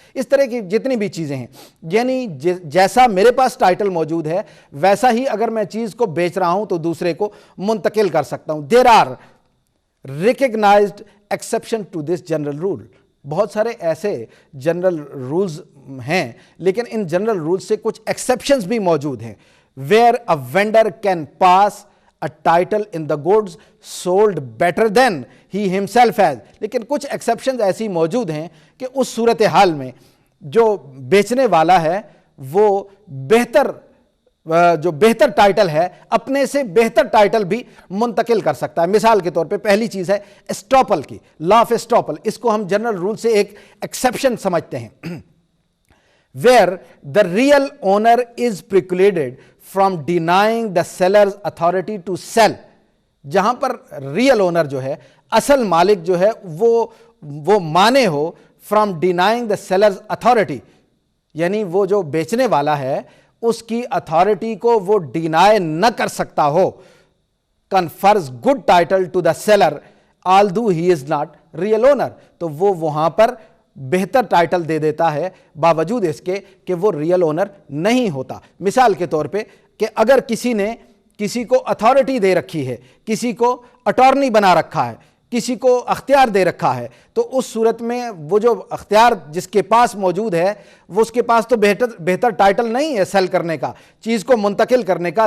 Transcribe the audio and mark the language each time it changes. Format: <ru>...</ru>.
<ur>اس طرح کی جتنی بھی چیزیں ہیں، یعنی جیسا میرے پاس ٹائٹل موجود ہے ویسا ہی اگر میں چیز کو بیچ رہا ہوں تو دوسرے کو منتقل کر سکتا ہوں.</ur> <en>There are recognized exception to this general rule.</en> <ur>بہت سارے ایسے جنرل رولز ہیں، لیکن ان جنرل رولز سے کچھ ایکسیپشنز بھی موجود ہیں.</ur> <en>Where a vendor can pass a title in the goods sold better than he himself has.</en> <ur>لیکن کچھ ایکسیپشنز ایسی موجود ہیں کہ اس صورتحال میں جو بیچنے والا ہے وہ بہتر جو بہتر ٹائٹل ہے اپنے سے بہتر ٹائٹل بھی منتقل کر سکتا ہے. مثال کے طور پہ پہلی چیز ہے اسٹاپل کی، لا آف اسٹاپل. اس کو ہم جنرل رول سے ایک ایکسیپشن سمجھتے ہیں.</ur> <en>where the real owner is precluded from denying the seller's authority to sell.</en> <ur>جہاں پر ریئل اونر جو ہے، اصل مالک جو ہے وہ مانے ہو</ur> <en>from denying the seller's authority،</en> <ur>یعنی وہ جو بیچنے والا ہے اس کی اتھارٹی کو وہ ڈینائی نہ کر سکتا ہو.</ur> <en>confers good title to the seller although he is not real owner.</en> <ur>تو وہ وہاں پر بہتر ٹائٹل دے دیتا ہے باوجود اس کے کہ وہ ریئل اونر نہیں ہوتا. مثال کے طور پہ کہ اگر کسی نے کسی کو اتھارٹی دے رکھی ہے، کسی کو اٹارنی بنا رکھا ہے، کسی کو اختیار دے رکھا ہے، تو اس صورت میں وہ جو اختیار جس کے پاس موجود ہے وہ اس کے پاس تو بہتر ٹائٹل نہیں ہے سیل کرنے کا، چیز کو منتقل کرنے کا.</ur>